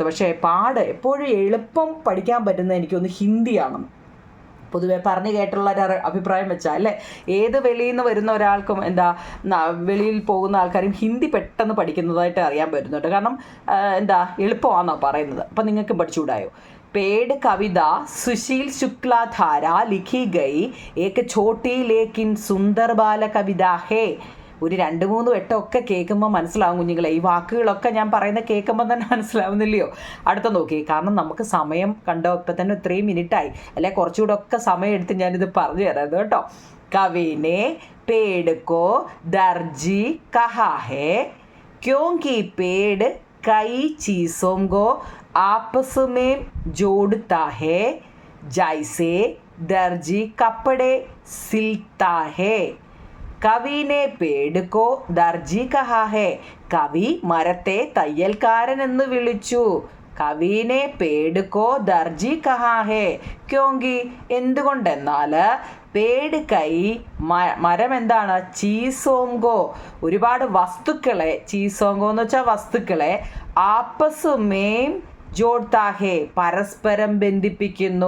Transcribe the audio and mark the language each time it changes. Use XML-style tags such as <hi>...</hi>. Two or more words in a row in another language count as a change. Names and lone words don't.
<ml>പക്ഷേ പാട് എപ്പോഴും എളുപ്പം പഠിക്കാൻ പറ്റുന്നത് എനിക്കൊന്ന് ഹിന്ദിയാണ്. പൊതുവെ പറഞ്ഞു കേട്ടുള്ള ഒരു അഭിപ്രായം വെച്ചാൽ അല്ലേ, ഏത് വെളിയിൽ നിന്ന് വരുന്ന ഒരാൾക്കും വെളിയിൽ പോകുന്ന ആൾക്കാരും ഹിന്ദി പെട്ടെന്ന് പഠിക്കുന്നതായിട്ട് അറിയാൻ പറ്റുന്നുണ്ട്. കാരണം എളുപ്പമാണെന്നാണ് പറയുന്നത്. അപ്പം നിങ്ങൾക്ക് പഠിച്ചുകൂടായോ?</ml> <hi>पेड़ कविता सुशील शुक्ला द्वारा लिखी गई एक छोटी लेकिन सुंदर बाल कविता है.</hi> <ml>ഒരു 2-3 വട്ടമൊക്കെ കേൾക്കുമ്പോൾ മനസ്സിലാവും കുഞ്ഞുങ്ങളെ. ഈ വാക്കുകളൊക്കെ ഞാൻ പറയുന്നത് കേൾക്കുമ്പോൾ തന്നെ മനസ്സിലാവുന്നില്ലയോ? അടുത്ത നോക്കി, കാരണം നമുക്ക് സമയം കണ്ടോ, ഇപ്പം തന്നെ ഇത്രയും മിനിറ്റായി അല്ലെ, കുറച്ചുകൂടെ ഒക്കെ സമയം എടുത്ത് ഞാനിത് പറഞ്ഞു തരാം കേട്ടോ.</ml> <hi>കവിനെ पेड़ को दर्जी कहा है क्योंकि पेड़ कई चीज़ों को आपस में जोड़ता है जैसे दर्जी कपड़े सिलता है. कवि ने पेड़ को दर्जी कहा है.</hi> <ml>കവി മരത്തെ തയ്യൽക്കാരൻ എന്ന് വിളിച്ചു.</ml> <hi>कवि ने पेड़ को दर्जी कहा है क्योंकि,</hi> <ml>എന്തുകൊണ്ടെന്നാൽ</ml> <hi>पेड़ कई</hi> <ml>മരം എന്താണ്, ചീസോങ്കോ ഒരുപാട് വസ്തുക്കളെ, ചീസോങ്കോ എന്ന് വെച്ചാൽ വസ്തുക്കളെ,</ml> <hi>आपस में जोड़ता है</hi> <ml>പരസ്പരം ബന്ധിപ്പിക്കുന്നു.</ml>